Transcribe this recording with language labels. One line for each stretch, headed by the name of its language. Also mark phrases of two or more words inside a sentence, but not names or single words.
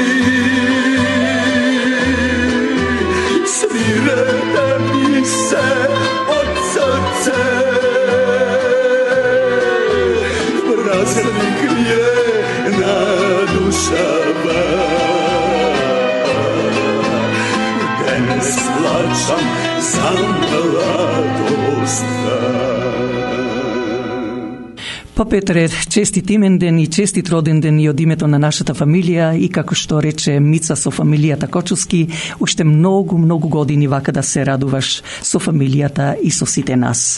Macedonian: svirete mi se od srce, praznik mi je na dušava, da ne splačam za mladost. Па Петре, честит имен ден и честит роден ден и од името на нашата фамилија и како што рече Мица со фамилијата Кочовски, уште многу години вака да се радуваш со фамилијата и со сите нас.